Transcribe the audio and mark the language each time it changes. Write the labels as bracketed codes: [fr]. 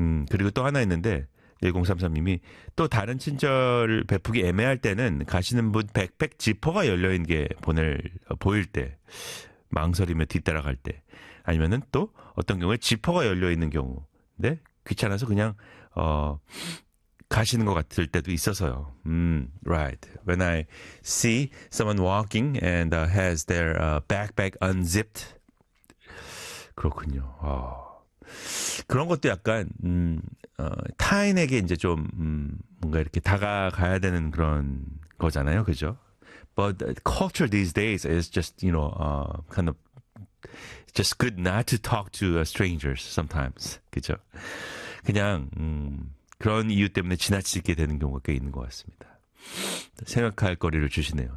[ko] 그리고 또 하나 있는데 1033님이 또 다른 친절을 베푸기 애매할 때는 가시는 분 백팩 지퍼가 열려있는 게 보일 때 망설이며 뒤따라갈 때 아니면은 또 어떤 경우에 지퍼가 열려있는 경우 근데 귀찮아서 그냥 가시는 것 같을 때도 있어서요. [en] Right. When I see someone walking and has their backpack unzipped. [ko] 그렇군요. 그런 것도 약간 타인에게 이제 좀 뭔가 이렇게 다가가야 되는 그런 거잖아요. 그죠? [en] But culture these days is just, you know, kind of just good not to talk to strangers sometimes. [ko] 그죠? 그냥 그런 이유 때문에 지나치게 되는 경우가 꽤 있는 것 같습니다. 생각할 거리를 주시네요.